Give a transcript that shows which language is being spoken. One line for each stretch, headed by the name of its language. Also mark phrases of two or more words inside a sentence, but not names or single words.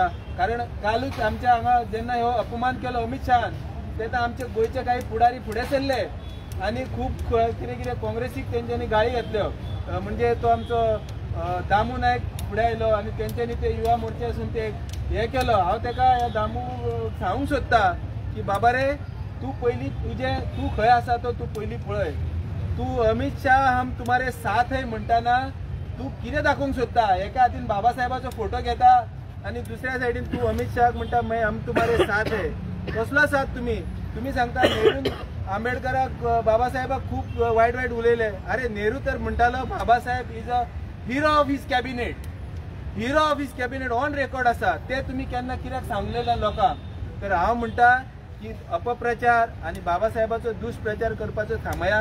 Konkani: कारण कालूच आमच्या हांगा जेन्ना हो अपमान केलो अमित शहान तेन्ना आमचे गोंयचे काही पुढारी फुडें सरले आणि खूप कितें कितें काँग्रेसीक तेंच्यांनी गाळी घातल्यो. म्हणजे तो आमचो दामू नायक फुडें आयलो आणि तेंच्यांनी ते युवा मोर्चासून ते हे केलो. हांव तेका ह्या दामू सांगूंक सोदता की बाबा रे तू पयलीं तू खंय आसा तो तू पयलीं पळय. तू अमित शाह
Hindi: हम तुम्हारे साथ है
Konkani: म्हणटाना तू कितें दाखोवंक सोदता. एका हातीन बाबासाहेबाचो फोटो घेता आणि दुसऱ्या सायडीन तू अमित शाह म्हणटा
Hindi: हम तुम्हारे साथ है.
Konkani: कसलो साथ तुम्ही सांगता नेहरून आंबेडकराक बाबासाहेबाक खूप वायट उलयले. अरे नेहरू तर म्हणटालो बाबासाहेब
English: is a hero of his cabinet, hero of his cabinet on record आसा.
Konkani: ते तुम्ही केन्ना कित्याक सांगलेल्या लोकांक. तर हांव म्हणटा की अपप्रचार आणि बाबासाहेबाचो दुष्प्रचार करपाचो थांबया.